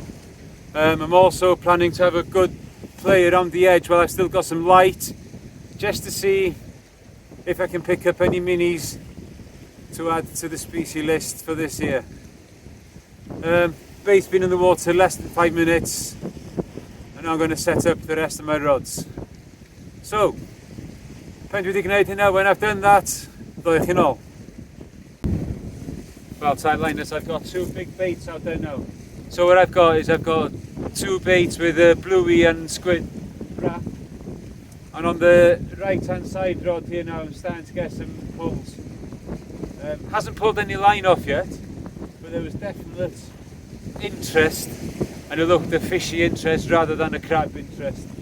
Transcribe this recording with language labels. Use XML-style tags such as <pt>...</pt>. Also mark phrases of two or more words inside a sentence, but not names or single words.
<en>I'm also planning to have a good play around the edge while I've still got some light, just to see if I can pick up any minis to add to the species list for this year. Bait's been in the water less than 5 minutes and I'm going to set up the rest of my rods. So,</en> <cy>pen wedi gwneud hynna.</cy> <en>When I've done that,</en> <cy>ddoi chi'n ôl.</cy> <en>Well, Thailanders, I've got two big baits out there now. So what I've got is I've got two baits with a bluey and squid wrap. And on the right hand side rod here now I'm starting to get some pulls. Hasn't pulled any line off yet, but there was definite interest, and it looked a fishy interest rather than a crab interest.</en>